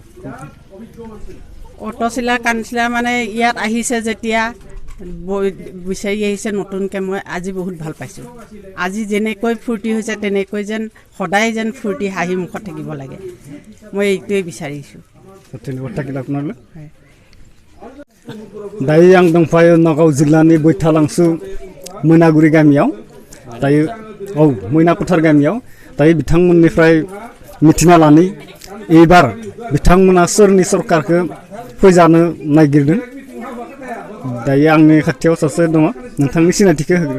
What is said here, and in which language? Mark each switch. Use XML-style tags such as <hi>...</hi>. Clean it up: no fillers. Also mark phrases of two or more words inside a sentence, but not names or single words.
<as>অট'চিলা কাউন্সিলাৰ মানে ইয়াত আহিছে যেতিয়া বিচাৰি আহিছে নতুনকৈ, মই আজি বহুত ভাল পাইছোঁ। আজি যেনেকৈ ফূৰ্তি হৈছে তেনেকৈ যেন সদায় যেন ফূৰ্তি হাঁহি মুখত থাকিব লাগে, মই এইটোৱে বিচাৰিছোঁ। ধন্যবাদ থাকিল আপোনালৈ।</as> <brx>दायो आं दंफायो नगाव जिल्लानि बैथालांसु मोनागुरि गामियाव दायो औ मैनापथार गामियाव दायो बिथांमोननिफ्राय मिथिना लानि एबार बिथांमोना सोरनि सरकारखौ फैजानो नागिरदों दायो आंनि खाथियाव सासे दङ नोंथांनि सिनायथिखौ होग्रो</brx>